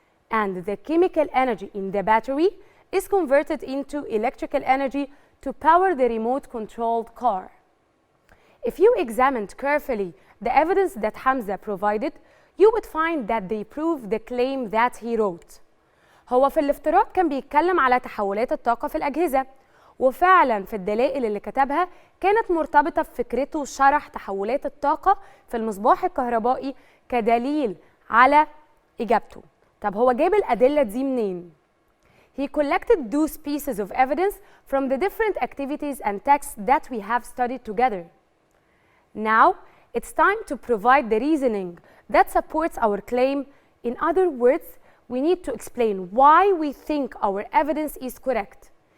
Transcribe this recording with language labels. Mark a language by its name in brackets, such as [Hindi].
[English] And the chemical energy in the battery is converted into electrical energy to power the remote-controlled car. If you examined carefully the evidence that Hamza provided, you would find that they prove the claim that he wrote. [Arabic] هو في الافتراض كان بيتكلم على تحولات الطاقة في الأجهزة، وفعلا في الدلائل اللي كتبها كانت مرتبطة بفكرته شرح تحولات الطاقة في المصباح الكهربائي كدليل على إجابته. طب هو جاب الأدلة دي منين؟ [English] He collected those pieces of evidence from the different activities and texts that we have studied together. Now, it's time to provide the reasoning that supports our claim. In other words, we need to explain why we think our evidence is correct.